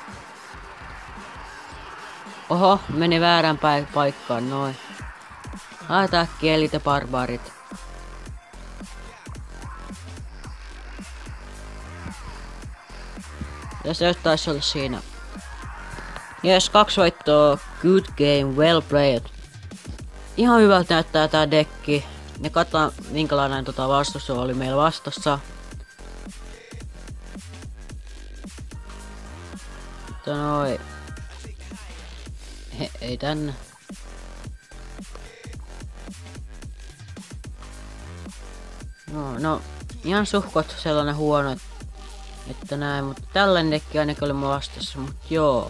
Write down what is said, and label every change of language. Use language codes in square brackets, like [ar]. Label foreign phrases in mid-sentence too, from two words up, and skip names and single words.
[fi] Oho, meni väärään paikkaan noin. Laitetaan äkkiä Elitebarbarit. Ja se taisi olla siinä. Yes, 2 voittoa. [en] Good game, well played. [fi] Ihan hyvältä näyttää tää dekki. Ja katsotaan minkälainen vastus oli meillä vastassa. Mutta noi. Ei tänne. No, ihan suhkot sellainen huono, että näin, mutta tällainen dekki ainakin oli mun vastassa, mut joo.